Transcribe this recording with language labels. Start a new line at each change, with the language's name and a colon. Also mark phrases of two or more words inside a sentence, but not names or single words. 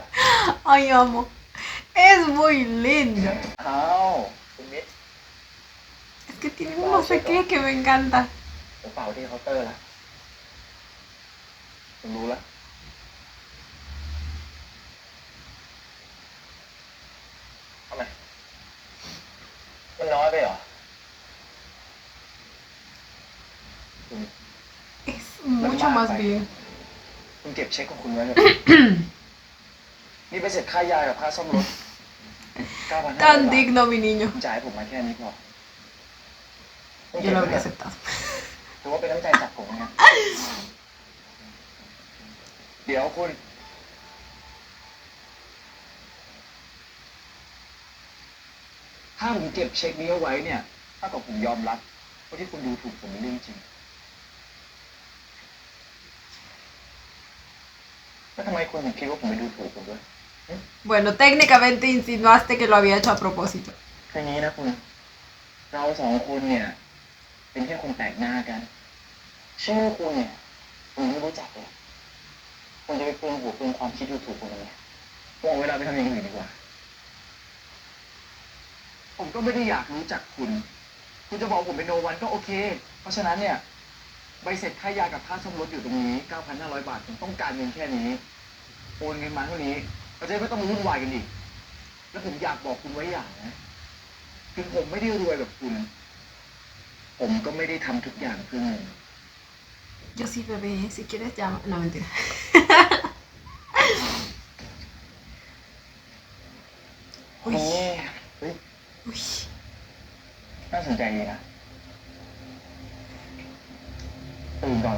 Spanish: Ay, amo. Es muy lindo.
Thai: อ้าวคุณมิตร
Spanish: Es que tiene un no sé qué que me encanta.
Thai: ผมเป่าที่เคาน์เตอร์แล้วผมรู้แล้วทำไมมันน้อยไปเหรอ
Spanish: Es mucho más bien.
Thai: คุณเก็บเช็คของคุณไว้เถอะ นี่ไปเสร็จค่ายากับค่าซ่อมรถ 9,500
Spanish: Tan digno, mi niño.
Thai: คุณจ่ายให้ผมมาแค่นี้พอ
Spanish: Yo lo habría aceptado.
Thai: ถือว่าเป็นน้ำใจจากผมนะครับ เดี๋ยวคุณ ถ้าผมเก็บเช็คนี้เอาไว้เนี่ยถ้ากับผมยอมรับว่าที่คุณดูถูกผมเป็นเรื่องจริง แล้วทำไมคุณถึงคิดว่าผมไปดูถูกคุณด้วย
Spanish: Bueno, técnicamente insinuaste que lo había hecho a propósito.
Thai: คืออย่างนี้นะคุณ เราสองคนเนี่ย เป็นแค่คนแปลกหน้ากัน ชื่อคุณเนี่ยคุณไม่รู้จักเลยคุณจะไปเปลืองหัวเปลืองความคิดดูถูกคุณทำไมมองเวลาไปทำอย่างอื่นดีกว่า ผมก็ไม่ได้อยากรู้จักคุณ คุณจะบอกผมเป็น
English: no one
Thai: ก็โอเค เพราะฉะนั้นเนี่ย ใบเสร็จค่ายากับค่าซ่อมรถอยู่ตรงนี้ 9,500 บาท ผมต้องการเงินแค่นี้ โอนเงินมาเท่านี้เราจะไม่ต้องมาวุ่นวายกันอีก แล้วผมอยากบอกคุณไว้อย่างนะ ถึงผมไม่ได้รวยแบบคุณ ผมก็ไม่ได้ทำทุกอย่างเพื่อเงิน
Spanish: Yo sí, bebé. Si quieres, llama. No, mentira.
Thai: คุณนี่เฮ้ย
Spanish: Uy.
Thai: น่าสนใจดีนะตื่น